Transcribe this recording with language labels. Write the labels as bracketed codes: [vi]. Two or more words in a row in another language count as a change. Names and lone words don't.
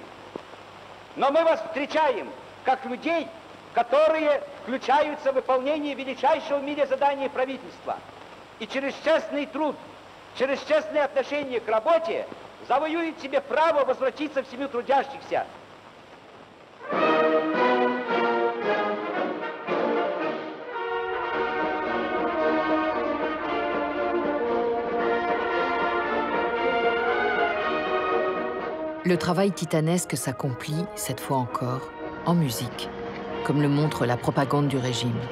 [ru] Но мы вас встречаем как людей, которые включаются в выполнение величайшего в мире задания правительства. И через честный труд, через честное отношение к работе завоюет себе право возвратиться в семью трудящихся. [fr] Le travail titanesque s'accomplit, cette fois encore, en musique, comme le montre la propagande du régime.